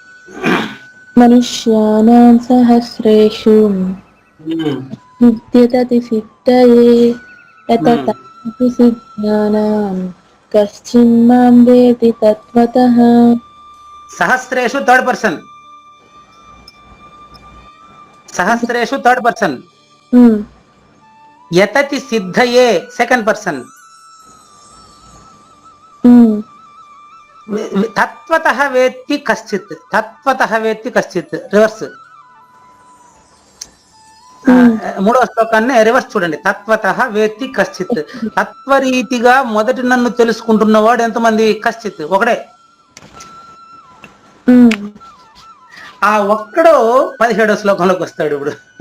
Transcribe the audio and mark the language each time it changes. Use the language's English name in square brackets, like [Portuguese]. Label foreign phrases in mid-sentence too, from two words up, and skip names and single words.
[Sanskrit] మనుష్యానాం సహస్రేషు విద్యతతి సిద్ధయే యతతాంతి సిద్ధానాం కశ్చిన్మాం వేది తత్వతః. [English] సహస్రేషు third person, సహస్రేషు third person, ఉమ్, [Sanskrit] యతతి సిద్ధయే [English] second person, ఉమ్, [Sanskrit] తత్వతః వేత్తి కశ్చిత్, తత్వతః వేత్తి కశ్చిత్ రివర్స్. [Telugu] 3వ శ్లోకాన్ని రివర్స్ చూడండి. [Sanskrit] తత్వతః వేత్తి కశ్చిత్, [Telugu] తత్వరీతిగా మొదటి నన్ను తెలుసుకుంటున్నవాడు ఎంతమంది? కశ్చిత్, ఒకడే. ఉమ్. ఆ ఒక్కడు 17వ శ్లోకంలోకి వస్తాడు ఇప్పుడు.